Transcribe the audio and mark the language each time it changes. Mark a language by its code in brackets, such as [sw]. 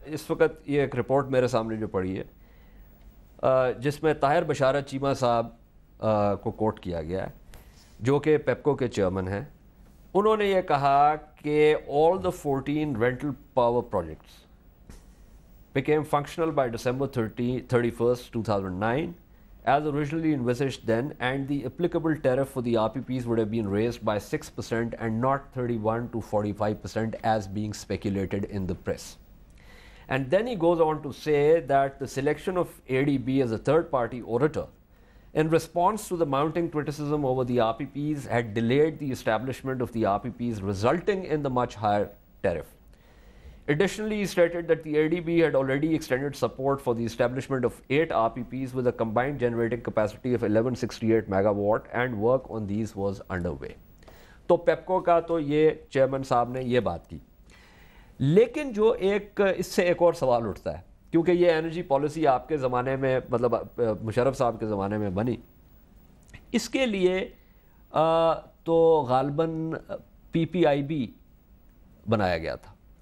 [ur] اس وقت یہ ایک رپورٹ میرے سامنے جو پڑھی ہے جس میں طاہر بشارت چیمہ صاحب کو کوٹ کیا گیا ہے جو کہ پیپکو کے چیئرمین ہیں. انہوں نے یہ کہا کہ [en] all the 14 rental power projects became functional by December 31st, 2009 as originally envisaged then, and the applicable tariff for the RPPs would have been raised by 6% and not 31 to 45% as being speculated in the press. And then he goes on to say that the selection of ADB as a third-party auditor in response to the mounting criticism over the RPPs had delayed the establishment of the RPPs, resulting in the much higher tariff. Additionally, he stated that the ADB had already extended support for the establishment of 8 RPPs with a combined generating capacity of 1168 megawatt, and work on these was underway. [ur] تو پیپکو کا تو یہ chairman صاحب نے یہ بات کی. لیکن جو ایک اس سے ایک اور سوال اٹھتا ہے, کیونکہ یہ انرجی پالیسی آپ کے زمانے میں مطلب مشرف صاحب کے زمانے میں بنی, اس کے لیے تو غالباً پی پی آئی بی بنایا گیا تھا.